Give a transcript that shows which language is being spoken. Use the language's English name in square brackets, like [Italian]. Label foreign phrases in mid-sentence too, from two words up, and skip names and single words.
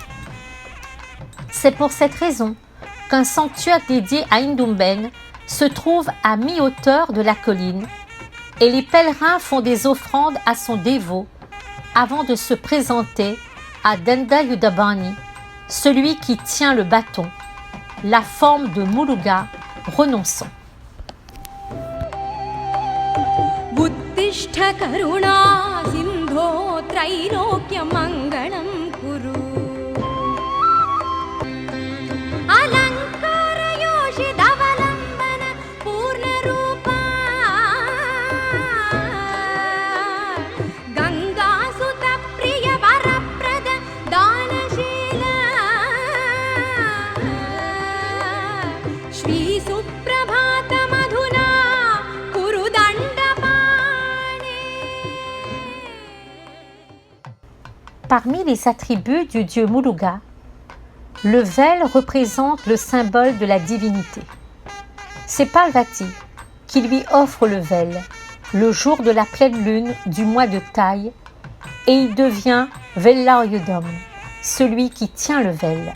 [French] C'est pour cette raison qu'un sanctuaire dédié à Indumben se trouve à mi-hauteur de la colline et les pèlerins font des offrandes à son dévot avant de se présenter à Danda Yudabani, celui qui tient le bâton, la forme de Muruga renonçant. [Sanskrit] बुद्धिष्ठ करुणा सिन्धो त्रैलोक्यमङ्गलं कुरु अलङ्कारयोषितवलम्बन पूर्णरूपा गङ्गासुतप्रियवरप्रद दानशीला श्रीसुप्रभातमधुना कुरु दण्डपाणे. [French] Parmi les attributs du dieu Muruga, le vel représente le symbole de la divinité. C'est Parvati qui lui offre le vel le jour de la pleine lune du mois de Taille et il devient Velayudam, celui qui tient le vel.